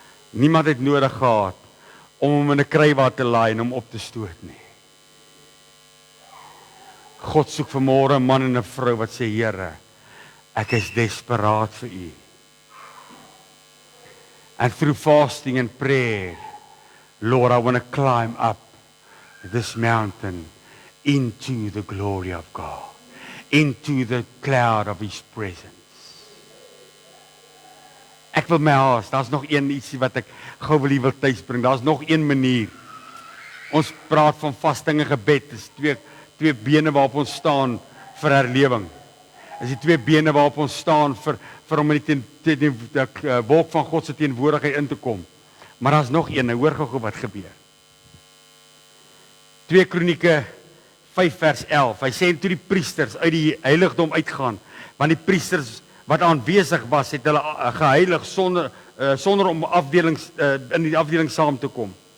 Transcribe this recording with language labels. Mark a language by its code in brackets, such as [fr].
[af] Niemand het nodig gehad om hom in 'n krywaar te laai en hom op te stoot nie. God soek vanmôre 'n man en 'n vrou wat sê, Here, ek is desperaat vir U. [en] And through fasting and prayer, Lord, I want to climb up this mountain into the glory of God, into the cloud of His presence. [af] Ek wil my haas, daar's nog een ietsie wat ek gou wil tuisbring. Daar's nog een manier. Ons praat van vasting en gebed, dis twee bene waarop ons staan vir herlewing. Is die twee bene waarop ons staan vir om in die wolk van God se teenwoordigheid in te kom. Maar daar's nog een, hoor gou wat gebeur. 2 Kronieke 5 vers 11. Hy sê toe die priesters uit die heiligdom uitgaan, want die priesters wat aanwesig was, het hulle geheilig sonder om in die afdeling saam te kom.